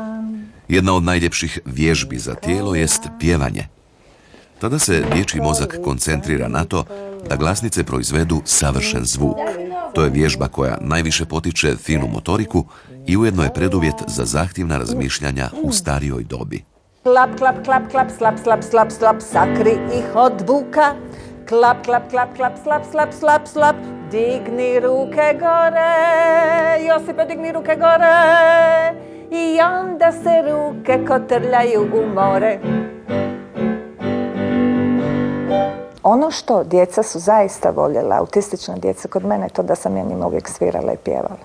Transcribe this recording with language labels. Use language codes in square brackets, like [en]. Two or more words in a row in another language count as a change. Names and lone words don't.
[hr] Jedna od najljepših vježbi za tijelo jest pjevanje. Tada se dječji mozak koncentrira na to da glasnice proizvedu savršen zvuk. To je vježba koja najviše potiče finu motoriku i ujedno je preduvjet za zahtjevna razmišljanja u starijoj dobi. Klap, klap, klap, klap, slap, slap, slap, slap, sakri ih od buka. Klap, klap, klap, klap, slap, slap, slap, slap, digni ruke gore, Josipe, digni ruke gore. I onda se ruke kotrljaju u more. Ono što djeca su zaista voljela, autistična djeca kod mene, to da sam ja njima uvijek svirala i pjevala.